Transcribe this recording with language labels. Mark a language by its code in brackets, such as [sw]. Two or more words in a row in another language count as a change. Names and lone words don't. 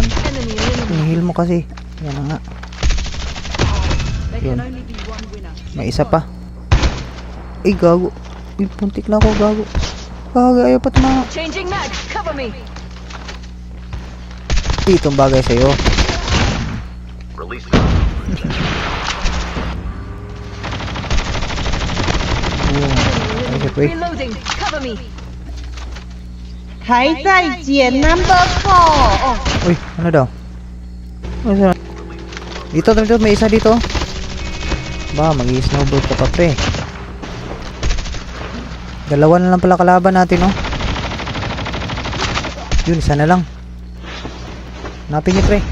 [tl] Hinihil mo kasi. Yan na nga. Yun. May isa pa. Ay gago. Ay puntik na ako gago. Gago ayaw pa tumama. [en] Changing mag, cover me. [tl] Itong bagay sa'yo. Release. [zh] 哎，这鬼！ [en] Reloading, cover me. [zh] 还在捡 number 4. [tl] Uy, ano daw? Ano? Dito, may isa dito. Ba, mag-i-snowboard ka pa pre. Dalawa na lang pala kalaban natin, oh. Yun, isa na lang. Hanapin niyo pre.